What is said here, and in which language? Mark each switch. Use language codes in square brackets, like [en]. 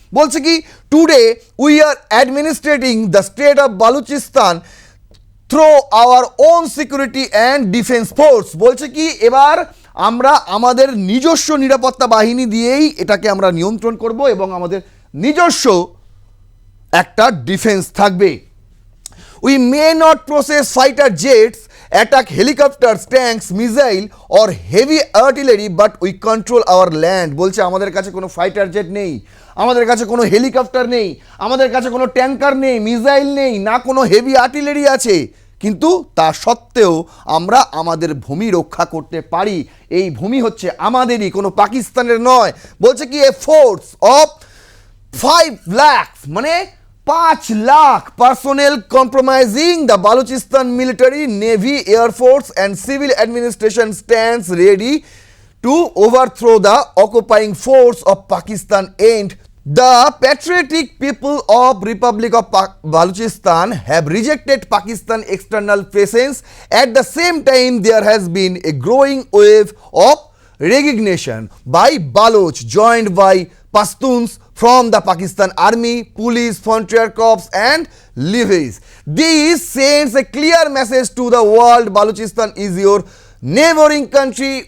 [bn] বলছে কি, [en] Today we are administrating the state of Balochistan through our own security and defence force. [bn] বলছে কি, এবার আমরা আমাদের নিজস্ব নিরাপত্তা বাহিনী দিয়েই এটাকে আমরা নিয়ন্ত্রণ করব এবং আমাদের নিজস্ব একটা ডিফেন্স থাকবে। [en] We may not process fighter jets, attack helicopters, tanks, missile or heavy artillery, but we control our land. [bn] বলছে আমাদের কাছে কোনো ফাইটার জেট নেই, আমাদের কাছে কোনো হেলিকপ্টার নেই, আমাদের কাছে কোনো ট্যাঙ্কার নেই, মিসাইল নেই, না কোনো হেভি আর্টিলারি আছে, কিন্তু তা সত্ত্বেও আমরা আমাদের ভূমি রক্ষা করতে পারি। এই ভূমি হচ্ছে আমাদেরই, কোনো পাকিস্তানের নয়। বলছে কি [en] a force of [bn] 5 লাখ মানে 5 lakh [en] Personnel compromising the Balochistan military, navy, air force and civil administration stands ready to overthrow the occupying force of Pakistan and the patriotic people of Republic of Balochistan have rejected Pakistan external presence. At the same time, there has been a growing wave of recognition by Baloch joined by Pashtuns from the Pakistan Army, Police, Frontier Corps and levies. This sends a clear message to the world. Balochistan is your neighboring country.